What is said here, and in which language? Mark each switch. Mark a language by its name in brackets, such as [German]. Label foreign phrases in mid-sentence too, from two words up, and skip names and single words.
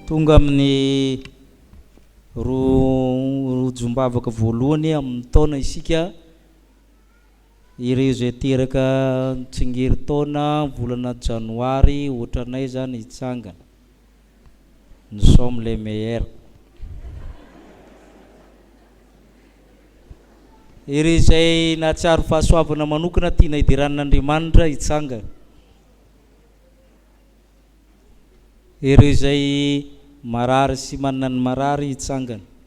[Malagasy] tonga amin'ny rojombavaka voalohany amin'ny taona isika ireo zay teraka tsingery taona volana janoary ohatranay zany hitsangana. [French] Nous sommes les meilleurs. [Malagasy] Ireo zay nahatsiaro fahasoavana manokana tiana idiran'Andriamanitra hitsangana. Ireo zay marary sy manana ny marary hitsangana.